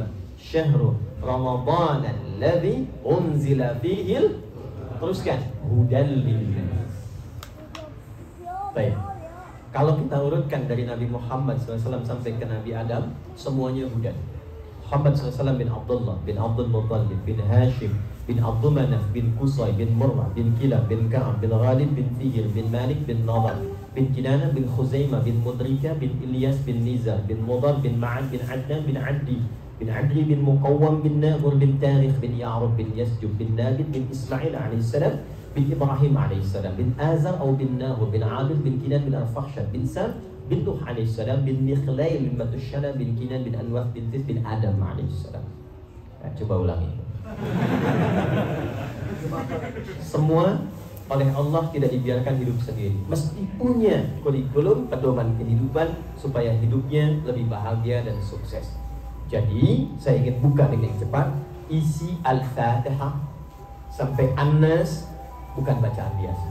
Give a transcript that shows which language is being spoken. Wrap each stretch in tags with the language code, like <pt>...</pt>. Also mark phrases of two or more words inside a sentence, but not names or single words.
<ar>شهر رمضان الذي أنزل فيه.</ar> <id>Teruskan.</id> <ar>هدى للناس.</ar> <id>Baik. Kalau kita urutkan dari Nabi Muhammad SAW sampai ke Nabi Adam, semuanya hudan. Muhammad SAW bin Abdullah, bin Abdul Muttalib, bin Hashim, bin Abdul Manaf, bin Qusay, bin Murrah, bin Kilab, bin Ka'ab, bin Ghalib, bin Fihr, bin Malik, bin Nadar, bin Kinana, bin Khuzaimah, bin Mudrika, bin Ilyas, bin Nizar, bin Mudar, bin Ma'ad, bin Adnan, bin Addi, bin Adri, bin Muqawwam, bin Nabur, bin Tarikh, bin Ya'rub, bin Yasjub, bin Nabid, bin Ismail alaihissalam, bin Ibrahim alaihissalam, bin Azar atau bin Nahur, bin Abid, bin Kinan, bin Al-Fakhshad, bin Sam, bin Nuh alaihissalam, bin Mikhlail, bin Matushana, bin Kinan, bin Anwaf, bin Tis, bin Adam alaihissalam. Nah, coba ulangi. Semua oleh Allah tidak dibiarkan hidup sendiri, mesti punya kurikulum pedoman kehidupan supaya hidupnya lebih bahagia dan sukses. Jadi saya ingin buka dengan cepat isi Al-Fatihah sampai An-Nas, bukan bacaan biasa.</id>